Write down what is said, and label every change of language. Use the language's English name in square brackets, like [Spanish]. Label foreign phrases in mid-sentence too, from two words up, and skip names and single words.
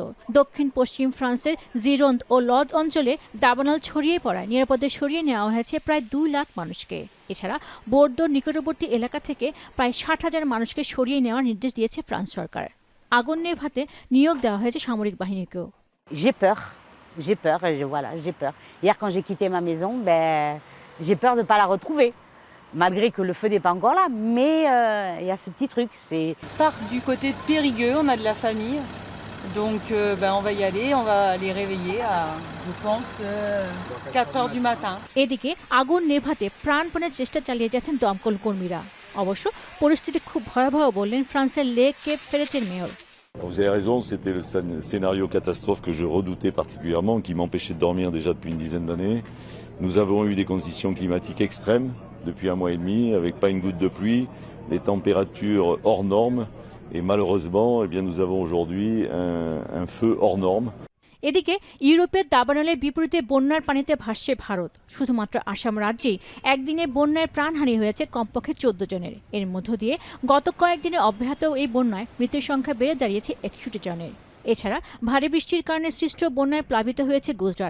[Bangla] দক্ষিণ পশ্চিম ফ্রান্সের জিরোন্দ ও লদ অঞ্চলে দাবানল ছড়িয়ে পড়ায় নিরাপদে সরিয়ে নেওয়া হয়েছে প্রায় 2 লাখ মানুষকে। এছাড়া বোর্দোর নিকটবর্তী এলাকা থেকে প্রায় 60,000 মানুষকে সরিয়ে নেওয়ার নির্দেশ দিয়েছে ফ্রান্স সরকার। আগুন নেভাতে নিয়োগ দেওয়া হয়েছে সামরিক বাহিনীকেও। [French] J'ai peur, j'ai peur. Hier quand j'ai quitté ma maison, j'ai peur de ne pas la retrouver. Malgré que le feu n'est pas encore là, mais il y a ce petit truc. Part du côté de Périgueux, on a de la famille, donc on va y aller, on va les réveiller à, je pense, 4 heures du matin. [Bangla] এদিকে আগুন নেভাতে প্রাণপণে চেষ্টা চালিয়ে যাচ্ছেন দমকল কর্মীরা। অবশ্য পরিস্থিতি খুব ভয়াবহ বললেন ফ্রান্সের লে কেপ ফেরেটের মেয়র। [French] Vous avez raison, c'était le scénario catastrophe que je redoutais particulièrement, qui m'empêchait de dormir déjà depuis une dizaine d'années. Nous avons eu des conditions climatiques extrêmes depuis 1 mois et demi, avec pas une goutte de pluie, des températures hors normes, et malheureusement, nous avons aujourd'hui un feu hors norme. [Bangla] এদিকে ইউরোপের দাবানলের বিপরীতে বন্যার পানিতে ভাসছে ভারত। শুধুমাত্র আসাম রাজ্যেই একদিনে বন্যায় প্রাণহানি হয়েছে কমপক্ষে 14 জনের। এর মধ্য দিয়ে গত কয়েকদিনে অব্যাহত এই বন্যায় মৃতের সংখ্যা বেড়ে দাঁড়িয়েছে 61 জনের। এছাড়া ভারী বৃষ্টির কারণে সৃষ্ট বন্যায় প্লাবিত হয়েছে গুজরাট।